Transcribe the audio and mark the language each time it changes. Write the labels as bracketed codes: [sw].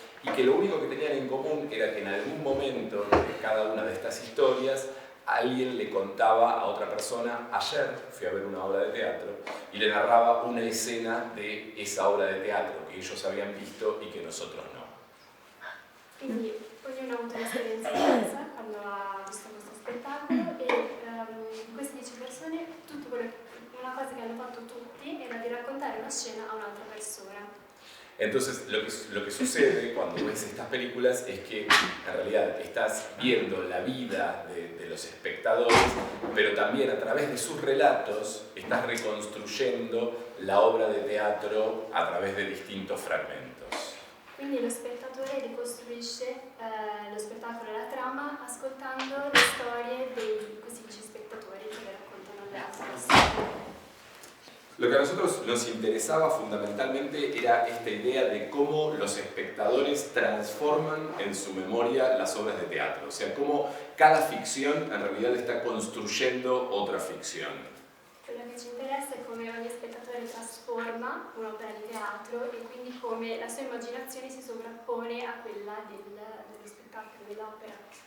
[es] y que lo único que tenían en común era que en algún momento de cada una de estas historias alguien le contaba a otra persona: ayer fui a ver una obra de teatro, y le narraba una escena de esa obra de teatro que ellos habían visto y que nosotros no. [it] Quindi ognuno ha avuto un'esperienza diversa quando ha visto questo spettacolo, e queste 10 persone, una cosa che hanno fatto tutti era di raccontare una scena a un'altra persona. [es] Entonces, lo que sucede cuando ves estas películas es que en realidad estás viendo la vida de los espectadores, pero también a través de sus relatos estás reconstruyendo la obra de teatro a través de distintos fragmentos. [it] Quindi lo spettatore ricostruisce lo spettacolo e la trama ascoltando le storie di questi 10 spettatori che le raccontano alle altre persone. [es] Lo que a nosotros nos interesaba fundamentalmente era esta idea de cómo los espectadores transforman en su memoria las obras de teatro, o sea, cómo cada ficción en realidad está construyendo otra ficción. [it] Quello che ci interessa è come ogni spettatore trasforma un'opera di teatro, e quindi come la sua immaginazione si sovrappone a quella dello spettacolo, dell'opera.